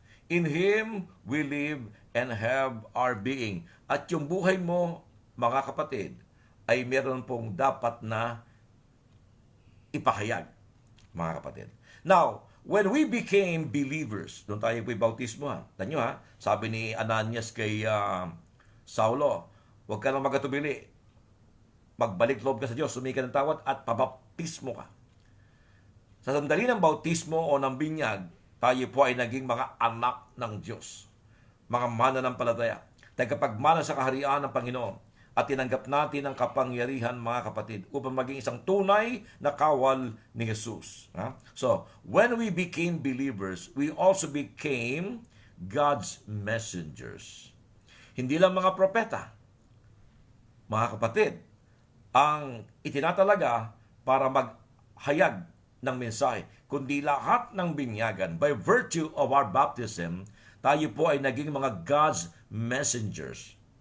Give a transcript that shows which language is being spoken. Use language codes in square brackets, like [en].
[en] In Him we live and have our being. [tl] At yung buhay mo, mga kapatid, ay meron pong dapat na ipahayag, mga kapatid. [en] Now, when we became believers, doon tayo po'y bautismo ha. [tl] Tanyo ha, sabi ni Ananias kay Saulo, huwag ka nang magatubili. Magbalik loob ka sa Diyos, sumika ng tawad at pabaptismo ka. Sa sandali ng bautismo o ng binyag, tayo po ay naging mga anak ng Diyos. Mga mananampalataya. Tagapagmana sa kaharian ng Panginoon. At tinanggap natin ang kapangyarihan, mga kapatid, upang maging isang tunay na kawal ni Jesus. [en] So, when we became believers, we also became God's messengers. [tl] Hindi lang mga propeta, mga kapatid, ang itinatalaga para maghayag ng mensahe, kundi lahat ng binyagan. [en] By virtue of our baptism, tayo po ay naging mga God's messengers.